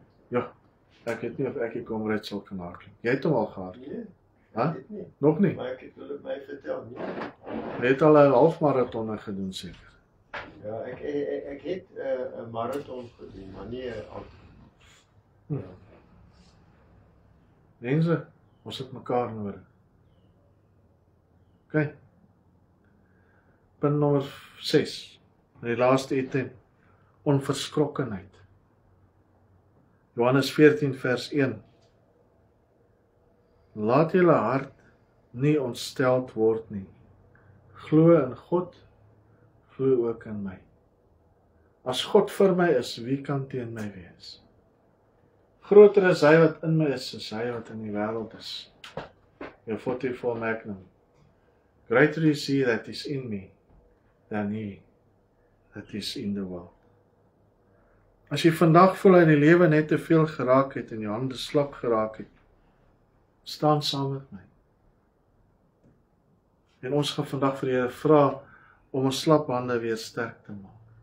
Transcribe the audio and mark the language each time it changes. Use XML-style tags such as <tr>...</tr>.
<af>Ja, ek weet nie of ek die komryd sal kan hardloop. Jy het hom al gehardloop? Nee, Huh? ek weet nie. Nog nie? Maar ek het hulle my vertel, nie. Jy het al 'n halfmaraton gedoen seker. Ja, ek het 'n maraton gedoen, maar nie 'n Mense, ons het mekaar nodig. OK. Punt nommer 6. Die laaste item. Onverskrokkenheid. Johannes 14 vers 1. Laat julle hart nie ontsteld word nie. Glo in God, glo ook in my. As God vir my is, wie kan teen my wees? Groter is hy wat in my is, as hy wat in die wêreld is. Jou 44 Magnum.</af> <en>Greater is he that is in me, than he that is in the world.</en> <af>As jy vandag voel hy die lewe net te veel geraak het en jou hande slap geraak het, staan saam met my. En ons gaan vandag vir die Here vra om ons slap hande weer sterk te maak.</af>